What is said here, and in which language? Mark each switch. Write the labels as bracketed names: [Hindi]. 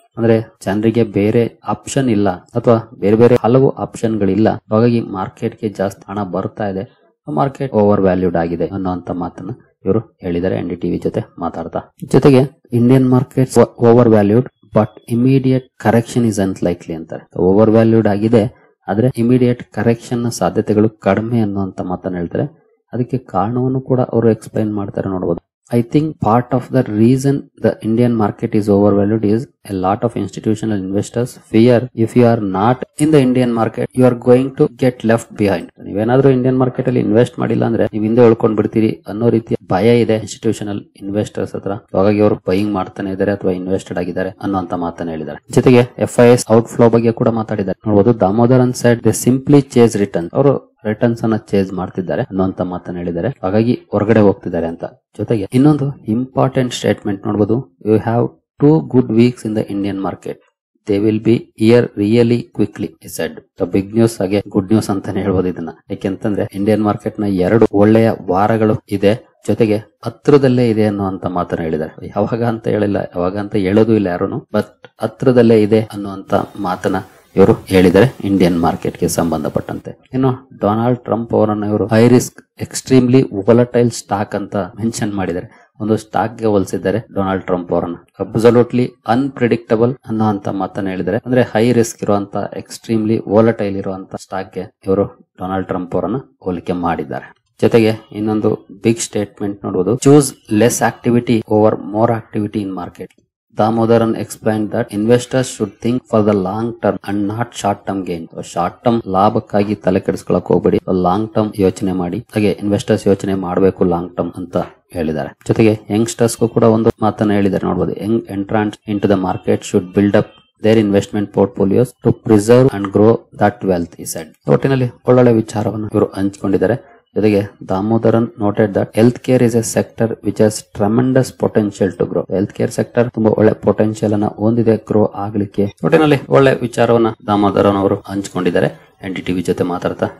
[Kannada] ಅಂದ್ರೆ ಜನರಿಗೆ ಬೇರೆ ಆಪ್ಷನ್ ಇಲ್ಲ ಅಥವಾ ಬೇರೆ ಬೇರೆ ಹಲವು ಆಪ್ಷನ್ ಗಳಿಲ್ಲ, ಹಾಗಾಗಿ ಮಾರ್ಕೆಟ್ಗೆ ಜಾಸ್ತಿ ಹಣ ಬರ್ತಾ ಇದೆ, ಮಾರ್ಕೆಟ್ ಓವರ್ ವ್ಯಾಲ್ಯೂಡ್ ಆಗಿದೆ ಅನ್ನುವಂತ ಮಾತನ್ನ ಇವರು ಹೇಳಿದ್ದಾರೆ NDTV ಜೊತೆ ಮಾತಾಡ್ತಾ. [English] ಜೊತೆಗೆ Indian market over valued but immediate correction is unlikely [Kannada] ಅಂತಾರೆ. ಓವರ್ ವ್ಯಾಲ್ಯೂಡ್ ಆಗಿದೆ ಆದ್ರೆ ಇಮಿಡಿಯೇಟ್ ಕರೆಕ್ಷನ್ ನ ಸಾಧ್ಯತೆಗಳು ಕಡಿಮೆ ಅನ್ನುವಂತ ಮಾತನ್ನ ಹೇಳ್ತಾರೆ. ಅದಕ್ಕೆ ಕಾರಣವನ್ನು ಕೂಡ ಅವರು ಎಕ್ಸ್ಪ್ಲೈನ್ ಮಾಡ್ತಾರೆ ನೋಡಬಹುದು. [English] I think part of the reason the Indian market is overvalued is a lot of institutional investors fear if you are not in the Indian market you are going to get left behind. [Kannada] ನೀವೇನಾದ್ರೂ Indian market ಅಲ್ಲಿ invest ಮಾಡಿಲ್ಲ ಅಂದ್ರೆ ನೀವು ಹಿಂದೆ ಉಳ್ಕೊಂಡ್ ಬಿಡ್ತೀರಿ ಅನ್ನೋ ರೀತಿಯ ಭಯ ಇದೆ ಇನ್ಸ್ಟಿಟ್ಯೂಷನಲ್ ಇನ್ವೆಸ್ಟರ್ಸ್ ಹತ್ರ, ಹಾಗಾಗಿ ಅವರು ಬೈಯಿಂಗ್ ಮಾಡ್ತಾನೆ ಇದ್ದಾರೆ ಅಥವಾ ಇನ್ವೆಸ್ಟೆಡ್ ಆಗಿದ್ದಾರೆ ಅನ್ನುವಂತ ಮಾತನ್ನ ಹೇಳಿದ್ದಾರೆ. ಜೊತೆಗೆ FIS ಔಟ್ಫ್ಲೋ ಬಗ್ಗೆ ಕೂಡ ಮಾತಾಡಿದ್ದಾರೆ ನೋಡಬಹುದು. Damodaran side [English] they simply chase return, [Kannada] ಅವರು ರಿಟರ್ನ್ಸ್ ಅನ್ನ ಚೇಂಜ್ ಮಾಡ್ತಿದ್ದಾರೆ ಅನ್ನುವಂತ ಮಾತನ್ನ ಹೇಳಿದ್ದಾರೆ, ಹಾಗಾಗಿ ಹೊರಗಡೆ ಹೋಗ್ತಿದ್ದಾರೆ ಅಂತ. ಜೊತೆಗೆ ಇನ್ನೊಂದು ಇಂಪಾರ್ಟೆಂಟ್ ಸ್ಟೇಟ್ಮೆಂಟ್ ನೋಡಬಹುದು. [English] You have 2 good weeks in the Indian market. They will be here really quickly, he said. The big news [Kannada] ಹಾಗೆ ಗುಡ್ ನ್ಯೂಸ್ ಅಂತಾನೆ ಹೇಳ್ಬೋದು ಇದನ್ನ. ಯಾಕೆಂತಂದ್ರೆ ಇಂಡಿಯನ್ ಮಾರ್ಕೆಟ್ ನ 2 ಒಳ್ಳೆಯ ವಾರಗಳು ಇದೆ, ಜೊತೆಗೆ ಹತ್ರದಲ್ಲೇ ಇದೆ ಅನ್ನುವಂತ ಮಾತನ್ನ ಹೇಳಿದ್ದಾರೆ. ಯಾವಾಗ ಅಂತ ಹೇಳಿಲ್ಲ, ಯಾವಾಗ ಅಂತ ಹೇಳೋದು ಇಲ್ಲ ಯಾರು, ಬಟ್ ಹತ್ರದಲ್ಲೇ ಇದೆ ಅನ್ನುವಂತ ಮಾತನ್ನ ಇವರು ಹೇಳಿದ್ದಾರೆ ಇಂಡಿಯನ್ ಮಾರ್ಕೆಟ್ ಗೆ ಸಂಬಂಧಪಟ್ಟಂತೆ. ಇನ್ನು ಡೊನಾಲ್ಡ್ ಟ್ರಂಪ್ ಅವರನ್ನ ಇವರು [English] high risk extremely volatile stock [Kannada] ಅಂತ ಮೆನ್ಷನ್ ಮಾಡಿದ್ದಾರೆ. ಒಂದು ಸ್ಟಾಕ್ ಗೆ ಹೋಲಿಸಿದ್ದಾರೆ ಡೊನಾಲ್ಡ್ ಟ್ರಂಪ್ ಅವರನ್ನ. [English] absolutely unpredictable [Kannada] ಅನ್ನೋಂತ ಮಾತನ್ನ ಹೇಳಿದ್ದಾರೆ. ಅಂದ್ರೆ ಹೈ ರಿಸ್ಕ್ ಇರುವಂತ ಎಕ್ಸ್ಟ್ರೀಮ್ಲಿ ವೊಲಟೈಲ್ ಇರುವಂತ ಸ್ಟಾಕ್ ಗೆ ಇವರು ಡೊನಾಲ್ಡ್ ಟ್ರಂಪ್ ಅವರನ್ನ ಹೋಲಿಕೆ ಮಾಡಿದ್ದಾರೆ. ಜೊತೆಗೆ ಇನ್ನೊಂದು ಬಿಗ್ ಸ್ಟೇಟ್ಮೆಂಟ್ ನೋಡಬಹುದು. [English] Choose less activity over more activity in market. Damodaran explained that investors should think for the long term and not short term gain. [Kannada] Short term ಲಾಭಕ್ಕಾಗಿ ತಲೆ ಕೆಡಿಸ್ಕೊಳ್ಳಕ್ ಹೋಗ್ಬೇಡಿ, ಲಾಂಗ್ ಟರ್ಮ್ ಯೋಚನೆ ಮಾಡಿ. ಹಾಗೆ ಇನ್ವೆಸ್ಟರ್ಸ್ ಯೋಚನೆ ಮಾಡಬೇಕು ಲಾಂಗ್ ಟರ್ಮ್ ಅಂತ ಹೇಳಿದ್ದಾರೆ. ಜೊತೆಗೆ ಯಂಗ್ಸ್ಟರ್ಸ್ ಕೂಡ ಒಂದು ಮಾತನ್ನ ಹೇಳಿದ್ದಾರೆ ನೋಡಬಹುದು. [English] Young entrants into the market should build up their investment portfolios to preserve and grow that wealth, he said. [Kannada] ಒಟ್ಟಿನಲ್ಲಿ ಒಳ್ಳೊಳ್ಳೆ ವಿಚಾರವನ್ನು ಇವರು ಹಂಚಿಕೊಂಡಿದ್ದಾರೆ. ಜೊತೆಗೆ [English] Damodaran noted that health care is a sector which has tremendous potential to grow. [Kannada] Health care sector ತುಂಬಾ ಒಳ್ಳೆ potential ಅನ್ನ ಹೊಂದಿದೆ ಗ್ರೋ ಆಗ್ಲಿಕ್ಕೆ. ಒಟ್ಟಿನಲ್ಲಿ ಒಳ್ಳೆ ವಿಚಾರವನ್ನ ದಾಮೋದರನ್ ಅವರು ಹಂಚಿಕೊಂಡಿದ್ದಾರೆ NDTV ಜೊತೆ ಮಾತಾಡ್ತಾ.